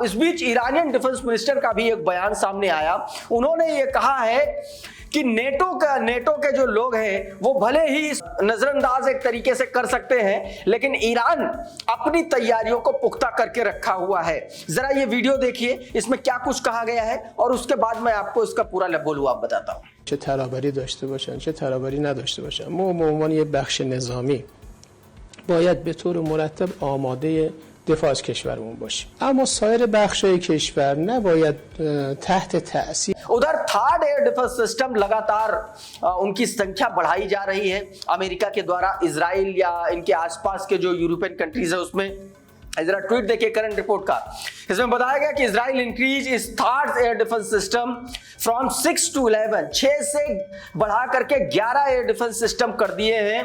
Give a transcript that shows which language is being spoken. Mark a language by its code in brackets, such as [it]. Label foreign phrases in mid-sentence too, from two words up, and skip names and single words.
[hi] इस बीच [en] Iranian defence minister [hi] का भी एक बयान सामने आया। उन्होंने ये कहा है कि नेटो के जो लोग हैं वो भले ही नजरअंदाज एक तरीके से कर सकते हैं, लेकिन ईरान अपनी तैयारियों को पुख्ता करके रखा हुआ है। जरा ये वीडियो देखिए, इसमें क्या कुछ कहा गया है और उसके बाद मैं आपको इसका पूरा लबोलुआब बताता हूँ। [fa] چه ترابری داشته باشن چه ترابری نداشته باشن، ما به عنوان یک بخش نظامی باید به طور مرتب آماده دفاع از کشورمون باشیم، اما سایر بخش‌های کشور نباید تحت تأثیر [hi] उधर [en] third air defence system [hi] लगातार उनकी संख्या बढ़ाई जा रही है अमेरिका के द्वारा। इजराइल या इनके आसपास के जो [en] European countries [hi] है उसमें जरा ट्वीट देखिए [en] current report [hi] का। इसमें बताया गया कि इजराइल [en] increase this third air defence system from 6 to 11, [hi] 6 से बढ़ा करके 11 [en] air defence system [hi] कर दिए हैं।